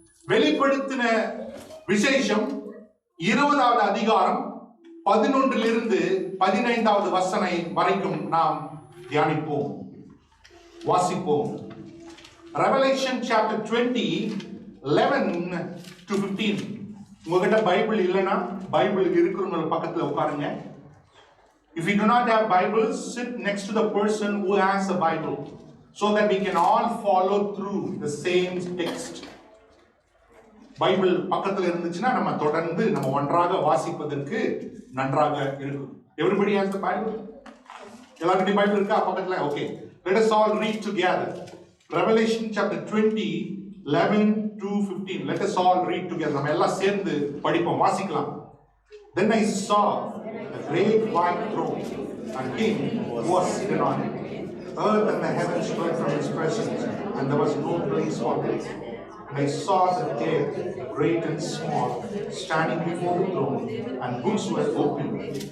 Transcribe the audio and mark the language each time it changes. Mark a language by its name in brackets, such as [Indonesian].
[Tamil] வெளிப்படுத்தின விசேஷம் 20வது அதிகாரம் 11 15வது வசனம் வரைக்கும் நாம் தியானிப்போம், வாசிப்போம். [English] Revelation chapter 20, 11 to 15. [Tamil] உங்ககிட்ட பைபிள் இல்லைன்னா பைபிள் இருக்கிறவங்க பக்கத்துல உட்காருங்க. [English] If you do not have Bibles, sit next to the person who has a Bible so that we can all follow through the same text. [Tamil] Bible பக்கத்துல இருந்துச்சுன்னா நம்ம தொடர்ந்து நம்ம ஒன்றாக வாசிப்பதற்கு நன்றாக இருக்கும். [English] Everybody has the Bible? [Tamil] எல்லாருடைய பைபிள் இருக்கா பக்கத்துல? [English] Okay. Let us all read together. Revelation chapter 20, 11 to 15. Let us all read together. [Tamil] நம்ம எல்லாம் சேர்ந்து படிப்போம், வாசிக்கலாம். [English] Then I saw a great white throne and him who was seated on it. Earth and the heavens fled from his presence, and there was no place for them. I saw the dead, great and small, standing before the throne, and books were opened.